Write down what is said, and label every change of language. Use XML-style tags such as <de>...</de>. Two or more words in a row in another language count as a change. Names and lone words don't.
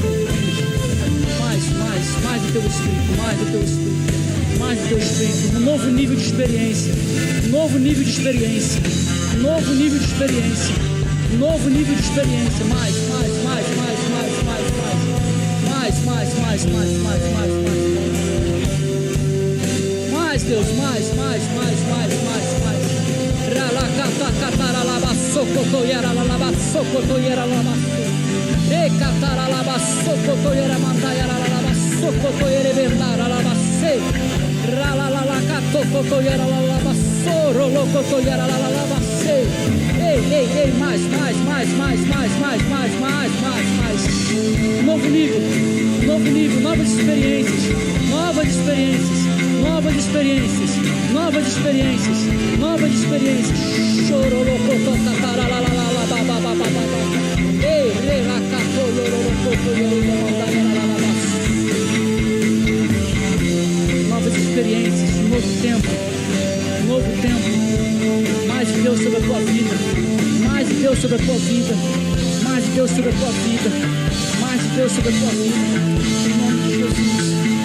<pt>Mais do teu Espírito, um novo nível de experiência, mais, Deus, mais. Ralacata cataralaba socotoyera laba socotoyera laba. E cataralaba socotoyera mandaia laba socotoyera vendara laba se. Ralalalacato cotoyera laba soro locotoyera laba se. Ei, mais. Novo nível, novas experiências. Choro locoto cataralala bababa. Ei, relacato locotoyera mandaia laba. Novas experiências, novo tempo, mais de Deus sobre a tua vida, mais de Deus sobre a tua vida, em nome de Jesus.</pt>